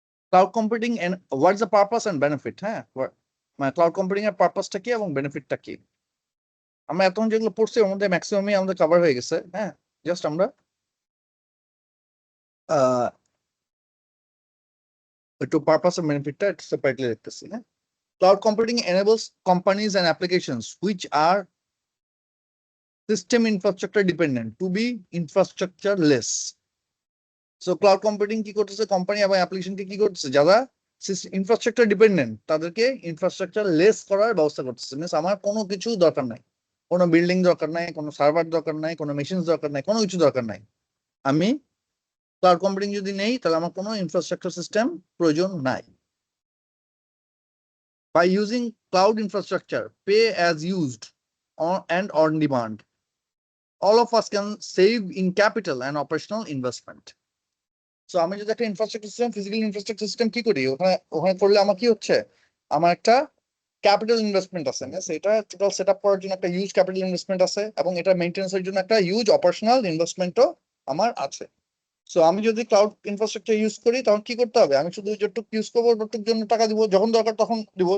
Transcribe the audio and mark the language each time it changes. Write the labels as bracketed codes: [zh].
[en] cloud computing and what's the purpose and benefit, [bn] হ্যাঁ মানে cloud computing এর পারপাসটা কি এবং বেনিফিটটা কি। আমরা এতক্ষণ যেগুলো পড়ছি ওর মধ্যে ম্যাক্সিমামই আমাদের কভার হয়ে গেছে। হ্যাঁ, জাস্ট আমরা একটু পারপাস এন্ড বেনিফিটটা একটু সেপারেটলি দেখতেছি। [en] হ্যাঁ, cloud computing enables companies and applications which are system infrastructure dependent to be infrastructure less. [bn] So cloud computing কি করতেছে, কোম্পানি এবং অ্যাপ্লিকেশনকে কি করতেছে, যারা ইনফ্রাস্ট্রাকচার ডিপেন্ডেন্ট তাদেরকে ইনফ্রাস্ট্রাকচার লেস করার ব্যবস্থা করতেছে। মিনস আমার কোনো কিছু দরকার নাই, কোনো বিল্ডিং দরকার নাই, কোনো সার্ভার দরকার নাই, কোনো মেশিন দরকার নাই, কোনো কিছু দরকার নাই। আমি ক্লাউড কম্পিউটিং যদি নেই তাহলে আমার কোনো ইনফ্রাস্ট্রাকচার সিস্টেম প্রয়োজন নাই। [en] By using cloud infrastructure, pay as used and on demand, all of us can save in capital and operational investment. [bn] So আমি যদি একটা infrastructure system, physical infrastructure system কি করি, ওখানে ওখানে করলে আমার কি হচ্ছে, আমার একটা ক্যাপিটাল ইনভেস্টমেন্ট আছে, সেটা টোটাল সেট আপ করার জন্য একটা হিউজ ক্যাপিটাল ইনভেস্টমেন্ট আছে, এবং এটা মেইনটেন্যান্সের জন্য একটা হিউজ অপারেশনাল ইনভেস্টমেন্টও আমার আছে। সো আমি যদি ক্লাউড ইনফ্রাস্ট্রাকচার ইউজ করি তখন কি করতে হবে, আমি শুধু যতটুকু ইউজ করবো ততটুকুর জন্য টাকা দিব, যখন দরকার তখন দিব।